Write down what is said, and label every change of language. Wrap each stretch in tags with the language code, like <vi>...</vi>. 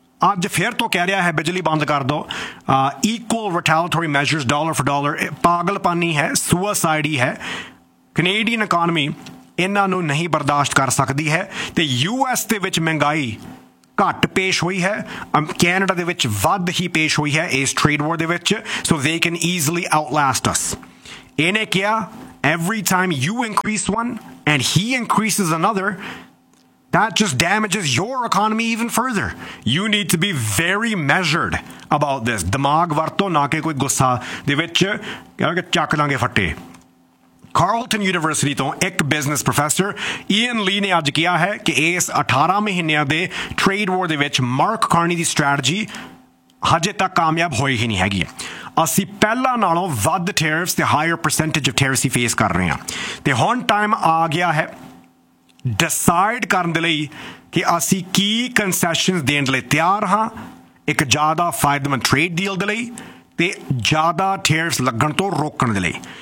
<pa>ਅੱਜ ਫਿਰ ਤੋਂ ਕਹਿ ਰਿਹਾ ਹੈ ਬਿਜਲੀ ਬੰਦ ਕਰ ਦਿਓ</pa> <en>equal retaliatory measures dollar for dollar</en> <pa>ਪਾਗਲਪਾਨੀ ਹੈ ਸੂਸਾਈਡ ਹੀ ਹੈ ਕੈਨੇਡੀਅਨ ਇਕਾਨਮੀ ਇਹਨਾਂ ਨੂੰ ਨਹੀਂ ਬਰਦਾਸ਼ਤ ਕਰ ਸਕਦੀ ਹੈ ਅਤੇ ਯੂ ਐਸ ਦੇ ਵਿੱਚ ਮਹਿੰਗਾਈ ਘੱਟ ਪੇਸ਼ ਹੋਈ ਹੈ ਕੈਨੇਡਾ ਦੇ ਵਿੱਚ ਵੱਧ ਹੀ ਪੇਸ਼ ਹੋਈ ਹੈ ਇਸ ਟ੍ਰੇਡ ਵਾਰ ਦੇ ਵਿੱਚ</pa> <en>so they can easily outlast us</en> <pa>ਇਹਨੇ ਕਿਹਾ</pa> <en>every time you increase one and he increases another, that just damages your economy even further. You need to be very measured about this.</en> <pa>Dimag varto na ke koi gussa de vich chak dange fatte. Carleton University ਤੋਂ ਇੱਕ business professor Ian Lee ਨੇ ਅੱਜ ਕਿਹਾ ਹੈ ਕਿ ਇਸ 18 ਮਹੀਨਿਆਂ ਦੇ ਟ੍ਰੇਡ ਵਾਰ ਦੇ ਵਿੱਚ ਮਾਰਕ ਕਾਰਨੀ ਦੀ ਸਟ੍ਰੈਟਜੀ ਹਜੇ ਤੱਕ ਕਾਮਯਾਬ ਹੋਈ ਹੀ ਨਹੀਂ ਹੈਗੀ। ਅਸੀਂ ਪਹਿਲਾਂ ਨਾਲੋਂ ਵੱਧ ਟੈਰਿਫਸ ਤੇ</pa> <en>higher percentage of tariffs</en> <pa>he face ਕਰ ਰਹੇ ਹਾਂ ਅਤੇ ਹੁਣ ਟਾਈਮ ਆ ਗਿਆ ਹੈ ਡਿਸਾਈਡ ਕਰਨ ਦੇ ਲਈ ਕਿ ਅਸੀਂ ਕੀ ਕਨਸੈਸ਼ਨ ਦੇਣ ਲਈ ਤਿਆਰ ਹਾਂ ਇੱਕ ਜ਼ਿਆਦਾ ਫਾਇਦੇਮੰਦ ਟ੍ਰੇਡ ਡੀਲ ਦੇ ਲਈ ਅਤੇ ਜ਼ਿਆਦਾ ਟੈਰਿਫਸ ਲੱਗਣ ਤੋਂ ਰੋਕਣ ਦੇ ਲਈ।</pa>